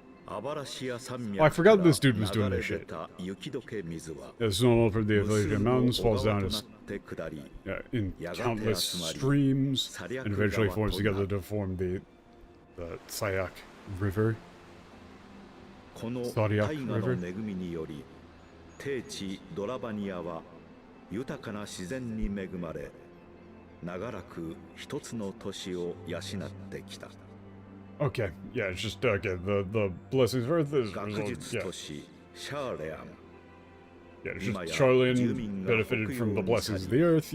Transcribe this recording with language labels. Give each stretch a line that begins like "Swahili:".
English: I forgot this dude was doing this shit. The snow from the Appalachian Mountains falls down in countless streams and eventually forms together to form the Sayak River. Sayak River.
Japanese: 低地ドラバニアは豊かな自然に恵まれ長らく一つの都市を養ってきた。
English: Okay, yeah, it's just okay. The blessings of Earth is yeah. Yeah, it's just Charlian benefited from the blessings of the Earth.